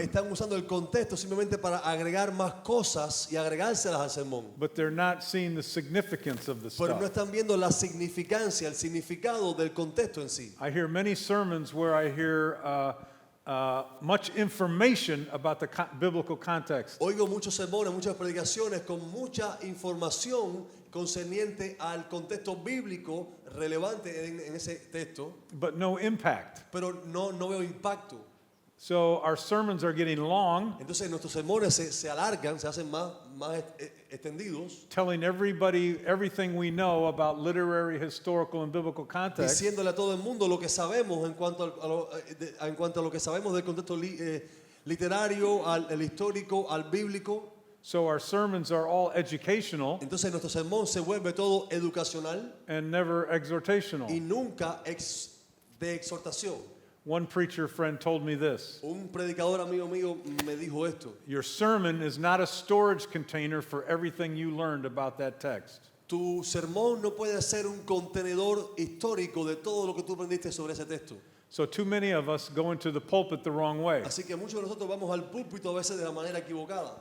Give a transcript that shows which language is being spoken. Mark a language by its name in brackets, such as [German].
[Spanish] Están usando el contexto simplemente para agregar más cosas y agregárselas al sermón. [English] But they're not seeing the significance of the [Spanish] Pero no [English] stuff. [Spanish] están viendo la significancia, el significado del contexto en sí. [English] I hear many sermons where I hear much information about the biblical context. [Spanish] Oigo muchos sermones, muchas predicaciones con mucha información concerniente al contexto bíblico relevante en ese texto, [English] But no impact. [Spanish] pero no veo impacto. [English] So our sermons are getting long, [Spanish] Entonces nuestros sermones se alargan, se hacen más extendidos, [English] telling everybody everything we know about literary, historical, and biblical context. [Spanish] diciéndole a todo el mundo lo que sabemos en cuanto a lo que sabemos del contexto literario, al histórico, al bíblico. [English] So our sermons are all educational [Spanish] Entonces nuestro sermón se vuelve todo educacional [English] and never exhortational. [Spanish] y nunca de exhortación. [English] One preacher friend told me this: [Spanish] Un predicador amigo mío me dijo esto: [English] your sermon is not a storage container for everything you learned about that text. [Spanish] tu sermón no puede ser un contenedor histórico de todo lo que tú aprendiste sobre ese texto. [English] So too many of us go into the pulpit the wrong way. [Spanish] Así que muchos de nosotros vamos al púlpito a veces de la manera equivocada.